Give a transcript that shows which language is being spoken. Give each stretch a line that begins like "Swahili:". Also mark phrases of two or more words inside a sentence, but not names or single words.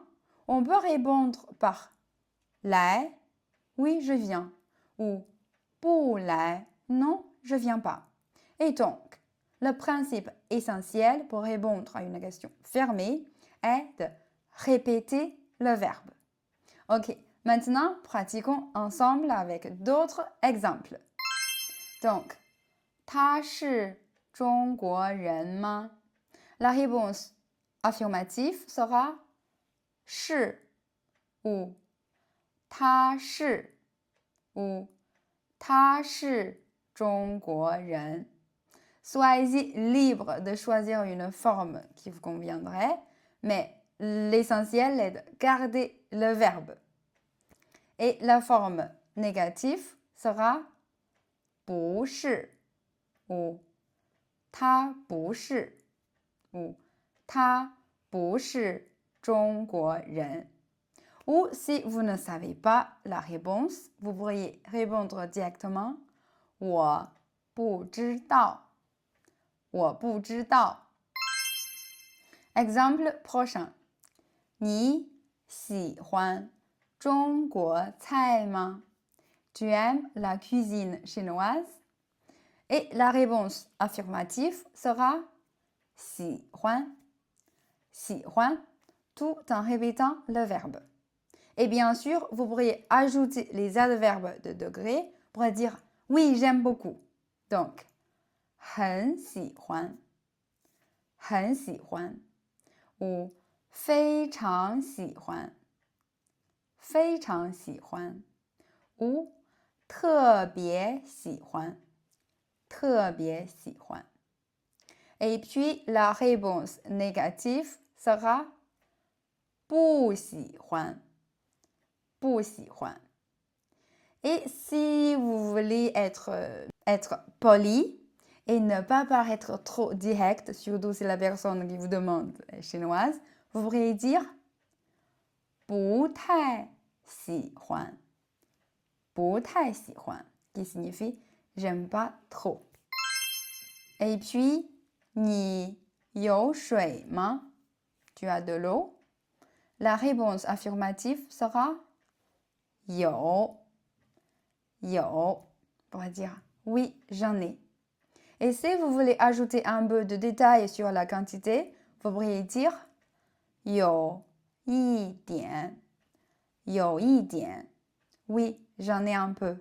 French: On peut répondre par 来, oui, je viens, ou
Chinese: 不来,
French: non, je viens pas. Et donc, le principe essentiel pour répondre à une question fermée est de répéter le verbe. Ok, maintenant, pratiquons ensemble avec d'autres exemples. Donc,
Chinese: 他是中国人吗?
French: La réponse affirmative sera 是 ou
Chinese: 他是
French: ou
Chinese: 他是中国人.
French: Soyez libre de choisir une forme qui vous conviendrait, mais l'essentiel est de garder le verbe. Et la forme négative sera
Chinese: 不是
French: ou
Chinese: 他不是
French: ou
Chinese: 他不是中国人.
French: Ou si vous ne savez pas la réponse, vous pourriez répondre directement
Chinese: 我不知道 我不知道.
French: Exemple prochain.
Chinese: 你喜欢中国菜吗?
French: Tu aimes la cuisine chinoise? Et la réponse affirmative sera
Chinese: 喜欢 喜欢
French: tout en répétant le verbe. Et bien sûr, vous pourriez ajouter les adverbes de degré pour dire oui, j'aime beaucoup. Donc,
Chinese: 很喜欢很喜欢 ou 非常喜欢非常喜欢 ou 特别喜欢特别喜欢.
French: Et puis, la réponse négative sera
Chinese: 不喜欢不喜欢.
French: Et si vous voulez être poli et ne pas paraître trop direct, surtout si la personne qui vous demande est chinoise, vous pourriez dire
Chinese: 不太喜欢不太喜欢
French: qui signifie j'aime pas trop. Et puis,
Chinese: 你有水吗?
French: Tu as de l'eau? La réponse affirmative sera
Chinese: 有有
French: pour dire oui, j'en ai. Et si vous voulez ajouter un peu de détails sur la quantité, vous pourriez dire
Chinese: 有一点有一点
French: oui, j'en ai un peu.